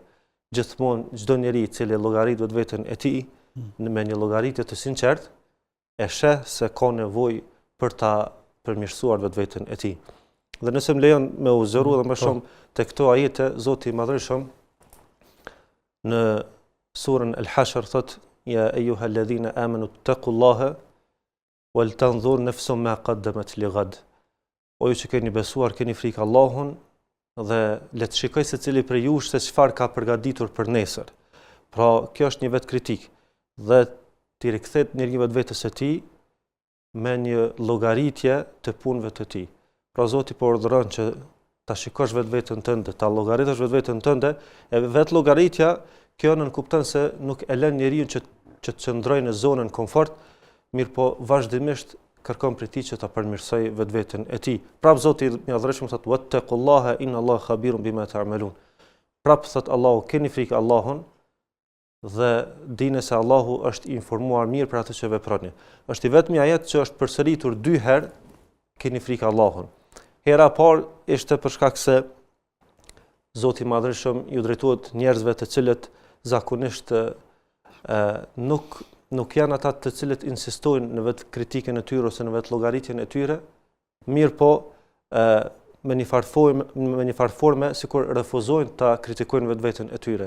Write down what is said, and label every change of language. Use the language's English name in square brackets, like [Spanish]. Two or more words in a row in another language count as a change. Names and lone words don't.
[Albanian] Gjithmonë çdo njeri i cili llogarit vetveten e tij me një llogaritje të sinqert e sheh se ka nevojë për ta përmirësuar vetveten e tij. Dhe nëse më lejon me u zëru dhe më shumë të këto ajete, Zoti i Madhreshëm në surën Al-Hashr thot: [Arabic] يا أيها الذين آمنوا اتقوا الله ولتنظر نفس ما قدمت لغد. [Albanian] O ju që keni besuar, keni frikë Allahun dhe le të shikoj secili prej jush se çfarë ka përgatitur për nesër. Pra, kjo është një vetë kritik dhe t'i rikthehet njeriu vetvetes së tij me një llogaritje të punëve të tij. Pra Zoti po urdhëron që ta shikosh vetveten tënde, ta llogaritësh vetveten tënde, e vetë llogaritja kjo nën kupton se nuk e lën njeriu që të qëndrojë në zonën komfort, mirë po vazhdimisht kërkon prej tij që ta përmirësoj vetveten e tij. Prap Zoti i Madhreshëm thotë: [Arabic] "واتقوا الله إن الله خبير بما تعملون." [Albanian] Prap thot Allahu, keni frikë Allahun dhe dini se Allahu është informuar mirë për atë që veproni. Është i vetmi ajet që është përsëritur 2 herë, keni frikë Allahun. Hera parë ishte për shkak se Zoti i Madhreshëm ju drejtohet njerëzve të cilët zakonisht nuk janë ata të cilët insistojnë në vetë kritikën e tyre ose në vetë llogaritjen e tyre, mirë po me një farë forme sikur refuzojnë ta kritikojnë vetveten e tyre.